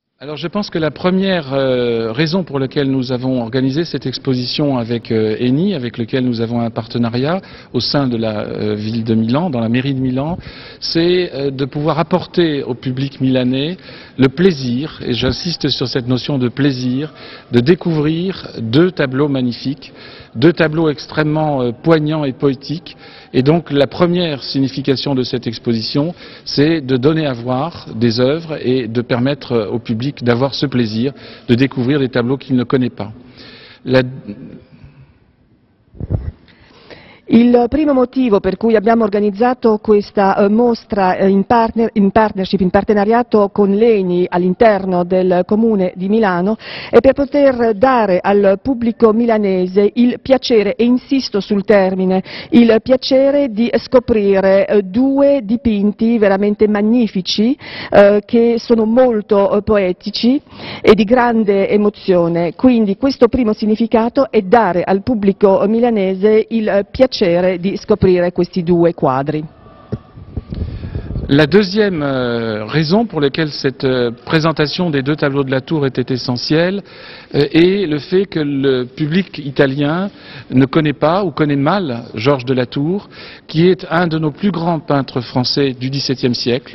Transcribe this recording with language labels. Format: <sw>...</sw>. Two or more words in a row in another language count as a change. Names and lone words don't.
<fr>Alors je pense que la première raison pour laquelle nous avons organisé cette exposition avec ENI, avec lequel nous avons un partenariat au sein de la ville de Milan, dans la mairie de Milan, c'est de pouvoir apporter au public milanais le plaisir, et j'insiste sur cette notion de plaisir, de découvrir deux tableaux magnifiques, deux tableaux extrêmement poignants et poétiques. Et donc la première signification de cette exposition, c'est de donner à voir des œuvres et de permettre au public d'avoir ce plaisir de découvrir des tableaux qu'il ne connaît pas.</fr> <it>Il primo motivo per cui abbiamo organizzato questa mostra in partnership, in partenariato con l'ENI all'interno del Comune di Milano è per poter dare al pubblico milanese il piacere, e insisto sul termine, il piacere di scoprire due dipinti veramente magnifici che sono molto poetici e di grande emozione. Quindi questo primo significato è dare al pubblico milanese il piacere di scoprire questi due quadri.</it> <fr>La deuxième raison pour laquelle cette présentation des deux tableaux de la Tour était essentielle est le fait que le public italien ne connaît pas ou connaît mal Georges de la Tour, qui est un de nos plus grands peintres français du XVIIe siècle.</fr>